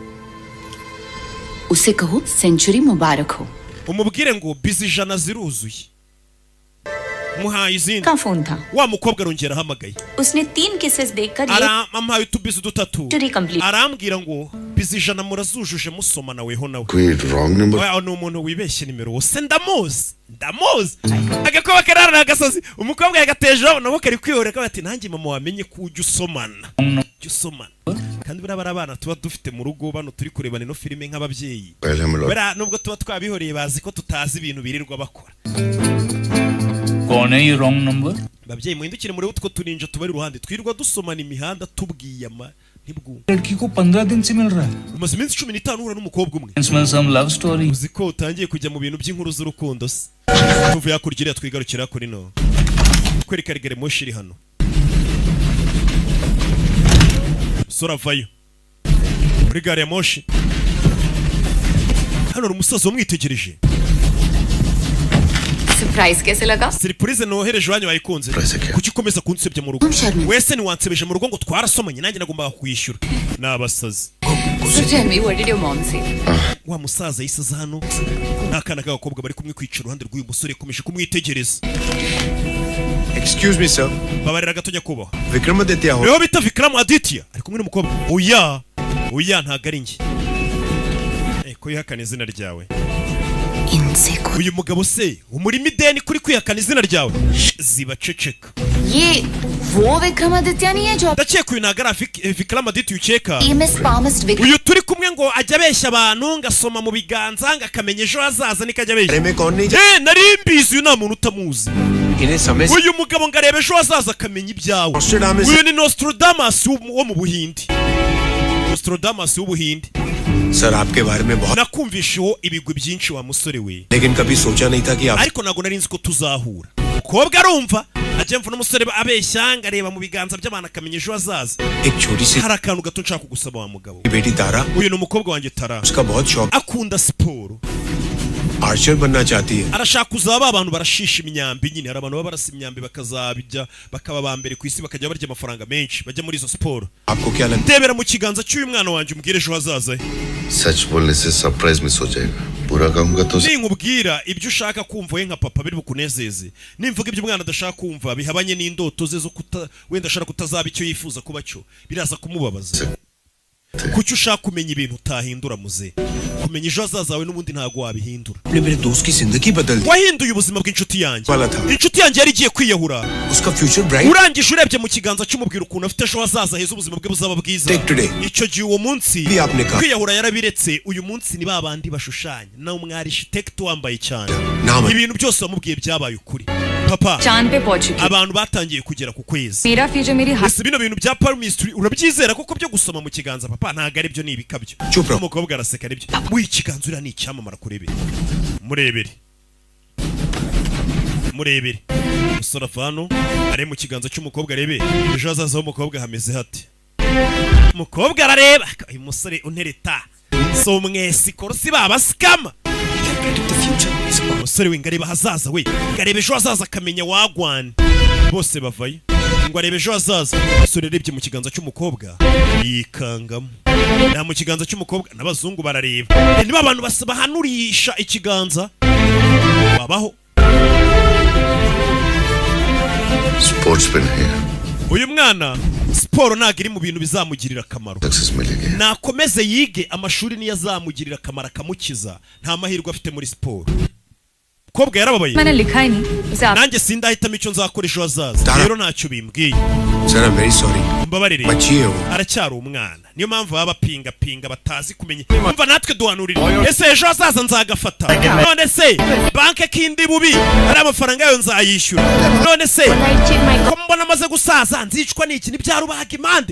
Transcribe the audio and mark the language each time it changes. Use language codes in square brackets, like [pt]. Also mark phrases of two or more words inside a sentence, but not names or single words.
[hi] उसे कहो सेंचुरी मुबारक हो [rw] umubwire ngo bizi ijana ziruzuye muhaye izindi [hi] का फोन था [rw] wa mukobwa arongera ahamagaye [hi] उसने 3 केसेस देखकर ये [rw] arampaye utubizu dutatu [en] century complete [rw] arambwira ngo bizi ijana murazujuje musoma naweho nawe [en] wrong number. [rw] oya ni umuntu wibeshye nimero wose ndamuzi agakoba karara n'agasozi umukobwa yagatejeho nabo kari kwihoreka bati nanjye mama wamenye ko ujya usomana kandi buriya bari abana tuba dufite mu rugo bano turi kurebana ino filime nk'ababyeyi buriya nubwo tuba twabihoreye bazi ko tutazi ibintu birirwa bakora [hi] कौन है ये रॉन्ग नंबर [rw] babyeyi muhindukire muri utwo tuninja tubari iruhande twirirwa dusomana imihanda tubwiye ntibwumve [hi] लड़की को 15 दिन से मिल रहा है [rw] umaze iminsi 15 uhura n'umukobwa umwe [hi] इसमें [en] some love story [rw] uzi ko utangiye kujya mu bintu by'inkuru z'urukundo se tuvuye hakurya twigarukira kuri no kwereka rigere moshi iri hano sora vayo muri gare ya moshi hano umusaza wamwitegereje [hi] सरप्राइज कैसे लगा [rw] surprise nohereje wanyu bayikunze kuki ukomeza kunsebya mu rugo wese ni wansebeje mu rugo ngo twarasomanye nanjye nagomba kwishyura nabasazi [en] So tell me, what did your mom say? [rw] wa musaza yisaza hano n'akana k'agakobwa bari kumwe kwicara uruhande rw'uyu musore yakomeje kumwitegereza [en] Excuse me, sir. [rw] babarira gato nyakubahwa [hi] Vikramaditya ho. [rw] niho bita Vikramaditya ari kumwe n'umukobwa oya ntago ari njye ko yihakana izina ryawe [hi] इनसे [rw] uyu mugabo se umurimo ideni kuri kwihakana izina ryawe ziba ceceka [hi] ये वो विक्रमादित्य नहीं है जो [rw] ndakeka uyu ntago ari Vikramaditya ukeka [en] famous palmist [rw] uyu turi kumwe ngo ajya abeshya abantu ngasoma mu biganza ngakamenya ejo hazaza niko ajya abeshya [hi] में कौन नहीं [rw] nari mbizi uyu nta muntu utamuzi [hi] इन्हें समय से [rw] uyu mugabo ngo arebe ejo hazaza akamenya ibyawe Nostradamus uyu ni Nostradamus wo mu Buhindi Nostradamus w'Ubuhindi [hi] सर आपके बारे में बहुत [rw] nakumvisheho ibigwi byinshi wa musore we [hi] लेकिन कभी सोचा नहीं था कि आप [rw] ariko ntabwo nari nzi ko tuzahura umukobwa arumva ajya mvuna umusore abeshya ngareba mu biganza by'abantu akamenya ejo hazaza [hi] एक छोटी सी [rw] hari akantu gato nshaka kugusaba wa mugabo [hi] बेटी तारा [rw] uyu ni umukobwa wanjye Tara [hi] उसका बहुत शौक [rw] akunda siporo [hi] आर्चर बनना चाहती है [rw] arashaka kuzaba abantu barashisha imyambi nyine hari abantu baba barasa imyambi bakazabijya bakaba ba mbere ku isi bakajya barya amafaranga menshi bajya muri izo siporo [hi] आपको क्या लगता [rw] ndebera mu kiganza cy'uyu mwana wanjye umbwire ejo hazaza [hi] सच बोलने से सरप्राइज मिस हो जाएगा बुरा कहूंगा तो [rw] ninkubwira ibyo ushaka kumva we nka papa biri bukunezeze nimvuga ibyo umwana adashaka kumva bihabanye n'indoto ze zo wenda ashaka kutazaba icyo yifuza kuba cyo biraza kumubabaza kuki ushaka kumenya ibintu utahindura muze kumenya ejo hazaza wawe n'ubundi ntago wabihindura [hi] है मेरे दोस्त की जिंदगी बदल दी [rw] wahinduye ubuzima bw'inshuti yanjye [hi] वाला था [rw] inshuti yanjye yari igiye kwiyahura [hi] उसका [en] future bright [rw] urangije urebye mu kiganza cy'umubwira ukuntu afite ejo hazaza heza ubuzima bwe buzaba bwiza [en] Take today. [rw] icyo gihe uwo munsi [hi] भी आपने कहा [rw] kwiyahura yarabiretse uyu munsi ni babandi bashushanya nawe umwarichitect wambaye cyane [hi] नाम [rw] ibintu byose wamubwiye byabaye ukuri papa [hi] चांद पे पहुंच चुकी [rw] abantu batangiye kugera ku kwezi [hi] मेरा फ्यूचर मेरी हाथ [rw] ese bino bintu bya palmistry urabyizera koko byo gusoma mu kiganza papa ntago ari byo nibikabyo Chupra. umukobwa araseka nibyo muri ikiganza uriya ni icyamamara kurebera murebere umusore avano ari mu kiganza cy'umukobwa arebe ejo hazaza h'umukobwa hameze hate umukobwa arareba uyu musore untereta si umwesi korosi babasikama umusore we ngareba hazaza we ngareba ejo hazaza akamenya wagwana bose bavayo ngo arebe ejo hazaza. Umusore yarebye mu kiganza cy'umukobwa yikangamo. Na mu kiganza cy'umukobwa n'abazungu barareba. Niba abantu bahanurisha ikiganza babaho. [hi] स्पोर्ट्समैन है [rw] uyu mwana siporo ntabwo iri mu bintu bizamugirira akamaro. Nakomeze yige amashuri niyo azamugirira akamaro akamukiza. Nta mahirwe afite muri siporo. Kobwa yarababaye. Nanjye sindahitamo icyo nzakora ejo hazaza. Rero ntacyo bimbwiye. [en] Sir, I'm very sorry. [rw] Mbabarire. Aracyari umwana. Niyo mpamvu baba pinga batazi kumenya. Umva natwe duhanurira. Ese ejo hazaza nzagafata. None se banke kindi bubi ari amafaranga yayo nzayishyura. None se ko mbona amaze gusaza nzicwa n'iki n'ibyarubaga imande.